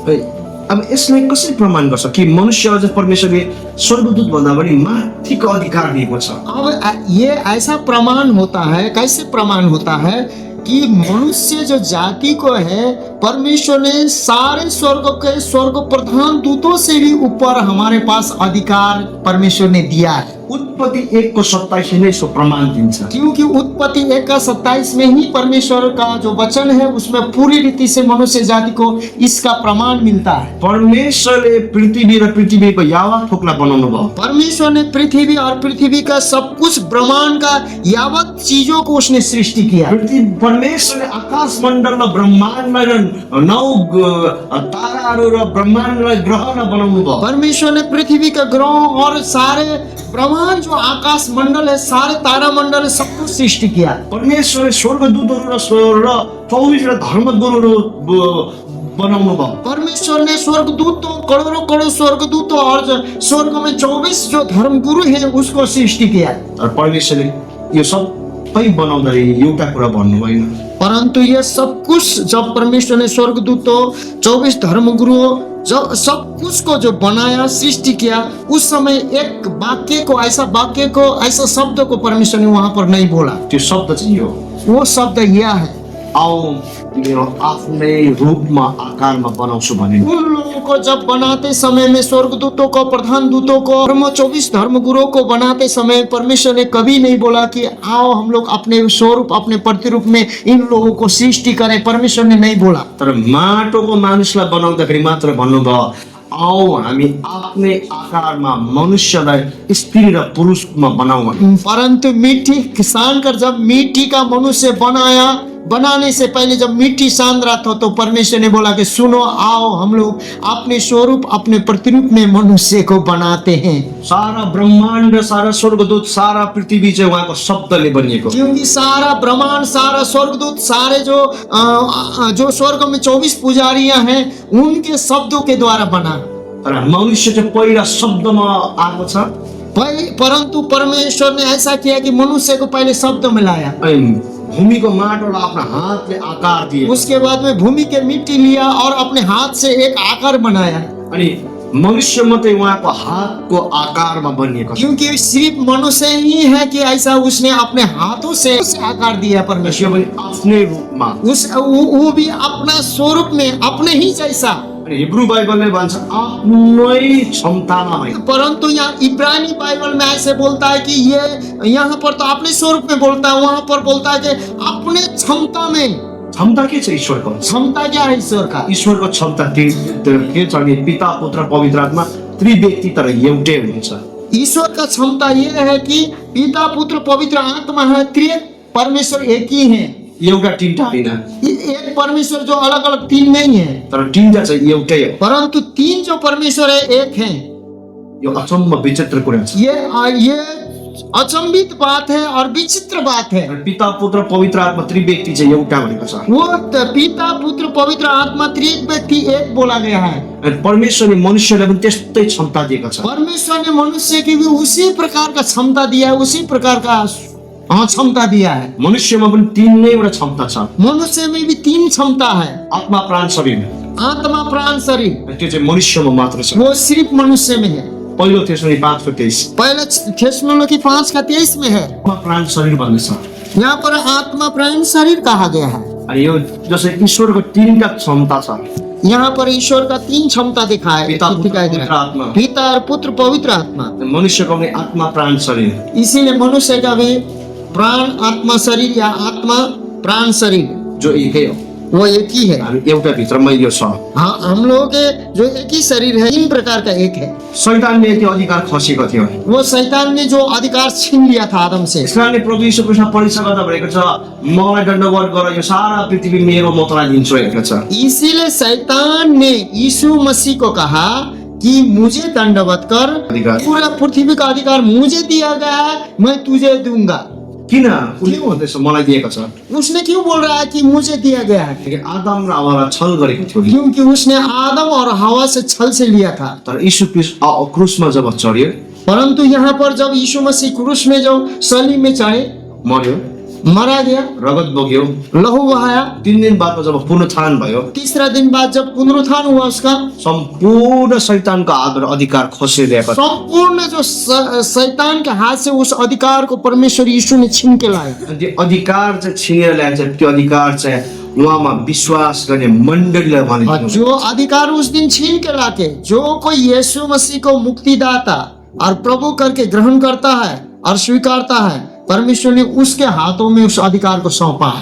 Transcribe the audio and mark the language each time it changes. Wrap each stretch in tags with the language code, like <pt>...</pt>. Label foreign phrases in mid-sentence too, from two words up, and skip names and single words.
<ne>अब यसलाई कसरी प्रमाण गर्छ कि मनुष्य अझ परमेश्वरले स्वर्गदूत भन्दा पनि माथिको अधिकार दिएको छ?</ne> <hi>अब ये ऐसा प्रमाण होता है, कैसे प्रमाण होता है कि मनुष्य जो जाति को है, परमेश्वर ने सारे स्वर्ग के स्वर्ग प्रधान दूतों से भी ऊपर हमारे पास अधिकार परमेश्वर ने दिया है।</hi> <ne>उत्पत्ति 1 को 27</ne> <hi>ने इसको</hi> <ne>प्रमाण दिन्छ।</ne> <hi>क्योंकि उत्पत्ति 1 का 27 में ही परमेश्वर का जो वचन है उसमें पूरी रीति से मनुष्य जाति को इसका प्रमाण मिलता है।</hi> <ne>परमेश्वरले पृथ्वी र पृथ्वीको यावत थोकलाई बनाउनु भयो।</ne> <hi>परमेश्वर ने पृथ्वी और पृथ्वी का सब कुछ ब्रह्मांड का यावत चीजों को उसने सृष्टि किया।</hi> <ne>परमेश्वरले आकाश मण्डल र ब्रह्माण्डलाई र 9 ताराहरू र ब्रह्माण्डलाई ग्रहलाई बनाउनु भयो।</ne> <hi>परमेश्वर ने पृथ्वी का ग्रह और सारे ब्रह्मांड जो आकाश मंडल है, सारे तारा मंडल है, सब कुछ सृष्टि किया।</hi> <ne>परमेश्वरले स्वर्गदूतहरू र 24 र धर्मगुरुहरू बनाउनु भयो।</ne> <hi>परमेश्वर ने स्वर्गदूतों, करोड़ों स्वर्गदूतों और स्वर्ग में 24 जो धर्मगुरु है उसको सृष्टि किया।</hi> <ne>और परमेश्वरले यो सब सबै बनाउँदाखेरि एउटा कुरा भन्नु भएन।</ne> <hi>परंतु ये सब कुछ जब परमेश्वर ने स्वर्गदूतों 24 धर्मगुरुओं जब सब कुछ को जो बनाया सृष्टि किया, उस समय एक वाक्य को ऐसा शब्द को परमेश्वर ने वहां पर नहीं बोला।</hi> <ne>त्यो शब्द चाहिँ यो,</ne> <hi>वो शब्द यह है,</hi> <ne>आओ मेरो आफ्नै रूपमा आकारमा बनाउँछु भनेर।</ne> <hi>उन लोगों को जब बनाते समय में स्वर्गदूतों को, प्रधान दूतों को, 24 धर्मगुरुओं को बनाते समय परमेश्वर ने कभी नहीं बोला कि आओ हम लोग अपने स्वरूप अपने प्रतिरूप में इन लोगों को सृष्टि करें। परमेश्वर ने नहीं बोला।</hi> <ne>तर माटोको मानिसलाई बनाउँदाखेरि मात्र भन्नुभयो, आओ हामी आफ्नै आकारमा मनुष्यलाई स्त्री र पुरुषमा बनाऊ भने।</ne> <hi>परंतु मिट्टी सान कर जब मिट्टी का मनुष्य बनाने से पहले जब मिट्टी सान रहा था, तो परमेश्वर ने बोला कि सुनो, आओ हम लोग अपने स्वरूप अपने प्रतिरूप में मनुष्य को बनाते हैं।</hi> <ne>सारा ब्रह्माण्ड, सारा स्वर्गदूत, सारा पृथ्वी चाहिँ उहाँको शब्दले बनिएको।</ne> <hi>क्योंकि सारा ब्रह्मांड, सारा स्वर्गदूत, सारे जो स्वर्ग में 24 पुजारियां हैं, उनके शब्दों के द्वारा बना।</hi> <ne>तर मनुष्य चाहिँ पहिला शब्दमा आएको छ।</ne> <hi>परंतु परमेश्वर ने ऐसा किया कि मनुष्य को पहले शब्द में लाया।</hi> <ne>भूमिको माटोलाई आफ्नो हातले आकार दिए।</ne> <hi>उसके बाद में भूमि के मिट्टी लिया और अपने हाथ से एक आकार बनाया।</hi> <ne>अनि मनुष्य मात्रै उहाँको हातको आकारमा बनिएको छ।</ne> <hi>क्योंकि सिर्फ मनुष्य ही है कि ऐसा उसने अपने हाथों से आकार दिया परमेश्वर</hi> <ne>पनि आफ्नै रूपमा।</ne> <hi>वो भी अपना स्वरूप में अपने ही जैसा।</hi> <ne>हिब्रू बाइबलले भन्छ आफ्नै क्षमतामा होइन।</ne> <hi>परंतु यहाँ इब्रानी बाइबल में ऐसे बोलता है कि ये यहाँ पर तो अपने स्वरूप में बोलता है, वहां पर बोलता है कि अपने क्षमता में।</hi> <ne>क्षमता के छ ईश्वरको?</ne> <hi>क्षमता क्या है ईश्वर का?</hi> <ne>ईश्वरको क्षमता के छ भने पिता, पुत्र, पवित्र आत्मा त्रिव्यक्ति तर एउटै हुनुहुन्छ।</ne> <hi>ईश्वर का क्षमता ये है कि पिता, पुत्र, पवित्र आत्मा है, त्रिएक परमेश्वर एक ही है।</hi> <ne>एउटा तीनटा होइन।</ne> <hi>एक परमेश्वर जो अलग अलग तीन नहीं है,</hi> <ne>तर तीनटा चाहिँ एउटै हो।</ne> <hi>परंतु तीन जो परमेश्वर है एक है।</hi> <ne>यो अचम्म विचित्र कुरा छ।</ne> <hi>ये अचंभित बात है और विचित्र बात है।</hi> <ne>पिता, पुत्र, पवित्र आत्मा त्रिव्यक्ति चाहिँ एउटा भनेको छ।</ne> <hi>वो पिता, पुत्र, पवित्र आत्मा त्रिएक व्यक्ति एक बोला गया है।</hi> <ne>परमेश्वरले मनुष्यलाई पनि त्यस्तै क्षमता दिएको छ।</ne> <hi>परमेश्वर ने मनुष्य की भी उसी प्रकार का क्षमता दिया है, उसी प्रकार का क्षमता दिया है।</hi> <ne>मनुष्यमा पनि तीनैवटा क्षमता छ।</ne> <hi>मनुष्य में भी तीन क्षमता है,</hi> <ne>आत्मा, प्राण, शरीर।</ne> <hi>आत्मा, प्राण, शरीर।</hi> <ne>त्यो चाहिँ मनुष्यमा मात्र छ।</ne> <hi>वो सिर्फ मनुष्य में है।</hi> <ne>पहिलो थेसलोनिकी 5:23।</ne> <hi>पहले थेसलोनिकी 5:23 में है।</hi> <ne>आत्मा, प्राण, शरीर भन्ने छ।</ne> <hi>यहाँ पर आत्मा, प्राण, शरीर कहा गया है।</hi> <ne>अनि यो जसै ईश्वरको तीनटा क्षमता छ।</ne> <hi>यहाँ पर ईश्वर का तीन क्षमता दिखा है।</hi> <ne>पिता,</ne> <hi>और पुत्र, पवित्र आत्मा।</hi> <ne>मनुष्यको पनि आत्मा, प्राण, शरीर।</ne> <hi>इसीलिए मनुष्य का भी प्राण, आत्मा, शरीर या आत्मा, प्राण, शरीर जो एक है, वो एक ही है।</hi> <ne>हामी एउटा भित्रमा यो छ।</ne> <hi>हाँ, हम लोगों के जो एक ही शरीर है, तीन प्रकार का एक है।</hi> <ne>शैतानले त्यो अधिकार खसेको थियो।</ne> <hi>वो शैतान ने जो अधिकार छीन लिया था आदम से।</hi> <ne>इसकारणले प्रभु यीशु ख्रीष्ट परीक्षा गर्दा भनेको छ, मलाई दण्डवत गर, यो सारा पृथ्वी मेरो म तँलाई दिन्छु भनेको छ।</ne> <hi>इसीलिए शैतान ने यीशु मसीह को कहा कि मुझे दंडवत कर, पूरा पृथ्वी का अधिकार मुझे दिया गया है, मैं तुझे दूंगा।</hi> <ne>किन भन्दैछ मलाई दिएको छ?</ne> <hi>उसने क्यों बोल रहा है कि मुझे दिया गया है?</hi> <ne>आदम र हव्वालाई छल गरेको थियो।</ne> <hi>क्योंकि उसने आदम और हवा से छल से लिया था।</hi> <ne>तर यीशु ख्रीष्ट क्रूसमा जब चढ्यो,</ne> <hi>परंतु यहाँ पर जब यीशु मसीह क्रूस में जो सलीब में चढ़े,</hi> <ne>मर्यो,</ne> <hi>मारा गया,</hi> <ne>रगत बग्यो,</ne> <hi>लहू बहाया,</hi> <ne>3 दिन बाद जब पुनरुत्थान भयो,</ne> <hi>तीसरा दिन बाद जब पुनरुत्थान हुआ उसका,</hi> <ne>सम्पूर्ण शैतानको हातबाट अधिकार खसिदिएको छ।</ne> <hi>संपूर्ण जो शैतान के हाथ से उस अधिकार को परमेश्वर यीशु ने छीन के लाया।</hi> <ne>त्यो अधिकार चाहिँ छीनेर ल्यान्छ। त्यो अधिकार चाहिँ उहाँमा विश्वास गर्ने मण्डलीलाई भनिदिनु।</ne> <hi>जो अधिकार उस दिन छीन के लाके, जो कोई यीशु मसीह को मुक्तिदाता और प्रभु करके ग्रहण करता है और स्वीकारता है, परमेश्वर ने उसके हाथों में उस अधिकार को सौंपा है।</hi>